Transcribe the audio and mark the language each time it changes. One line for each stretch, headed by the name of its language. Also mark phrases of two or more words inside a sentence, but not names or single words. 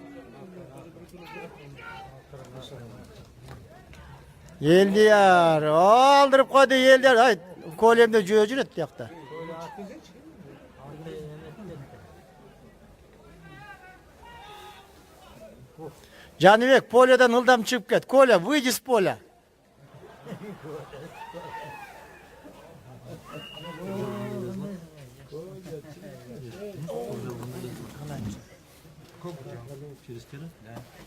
Kyrgyz: Элдияр, алдырып койду Элдияр. Ай, колемде жөө жүрөт тиякта. Жаныбек поледан ылдам чыгып кет.
Russian: Коля, выйди с поля. Через кere? Да.